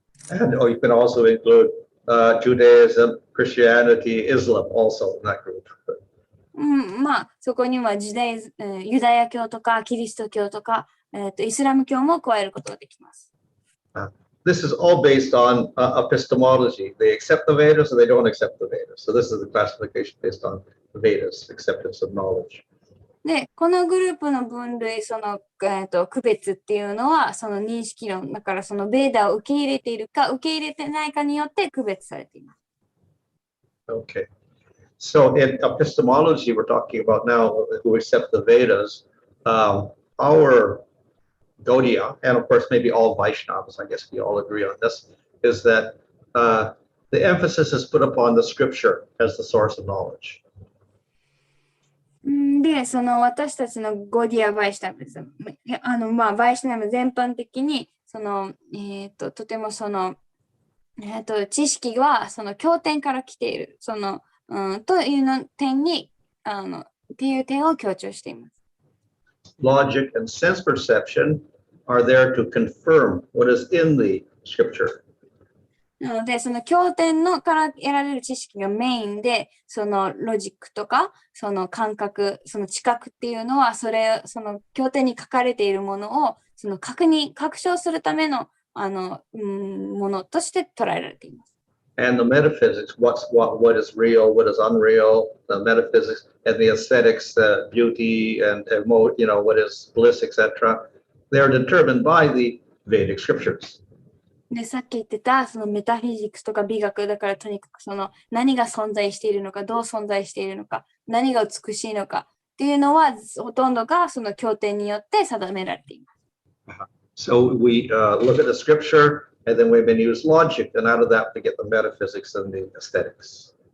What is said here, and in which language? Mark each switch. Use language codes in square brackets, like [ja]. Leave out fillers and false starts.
[en] And you can also include Judaism, Christianity, Islam also in that group. [ja] まあ、そこにはユダヤ教とかキリスト教とか、イスラム教も加えることができます。 [en] This is all based on epistemology. They accept the Vedas or they don't accept the Vedas. So this is the classification based on the Vedas, acceptance of knowledge. [ja] で、このグループの分類、その、区別っていうのは、その認識論、だからそのベーダを受け入れているか、受け入れてないかによって区別されています。 [en] Okay. So in epistemology, we're talking about now who accept the Vedas. Our Gaudiya, and of course maybe all Vaishnavas, I guess we all agree on this, is that the emphasis is put upon the scripture as the source of knowledge. [ja] で、その私たちのゴディア・バイシュナムです。まあ、バイシュナム全般的に、その、とてもその、知識はその経典から来ている、その、というの点に、っていう点を強調しています。 [en] Logic and sense perception are there to confirm what is in the scripture. [ja] なので、その経典のから得られる知識がメインで、そのロジックとか、その感覚、その知覚っていうのは、その経典に書かれているものを、その確証するための、ものとして捉えられています。 [en] And the metaphysics, what is real, what is unreal, the metaphysics and the aesthetics, the beauty and what is bliss, etc. They are determined by the Vedic scriptures. [ja] で、さっき言ってた、そのメタフィジックスとか美学だからとにかくその何が存在しているのか、どう存在しているのか、何が美しいのかっていうのはほとんどがその経典によって定められています。 [en] So we look at the scripture and then we may use logic and out of that we get the metaphysics and the aesthetics.